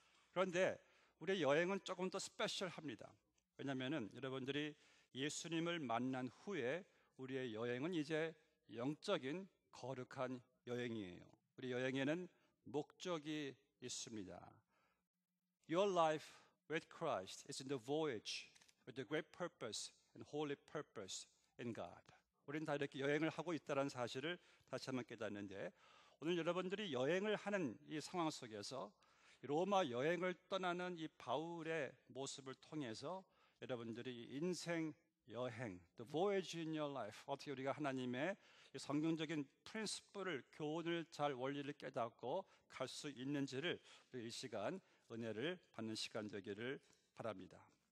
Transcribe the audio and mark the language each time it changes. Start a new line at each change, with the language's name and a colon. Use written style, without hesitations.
Korean: 그런데 우리의 여행은 조금 더 스페셜합니다. 왜냐하면 여러분들이 예수님을 만난 후에 우리의 여행은 이제 영적인 거룩한 여행이에요. 우리 여행에는 목적이 있습니다.
English: Your life with Christ is in the voyage with the great purpose and holy purpose in God.
Korean: 우리는 다 이렇게 여행을 하고 있다는 사실을 다시 한번 깨닫는데, 오늘 여러분들이 여행을 하는 이 상황 속에서 로마 여행을 떠나는 이 바울의 모습을 통해서 여러분들이 인생 여행,
English: the voyage in your life,
Korean: 어떻게 우리가 하나님의 성경적인 프린시플을, 교훈을 잘 원리를 깨닫고 갈 수 있는지를 이 시간 은혜를 받는 시간 되기를 바랍니다.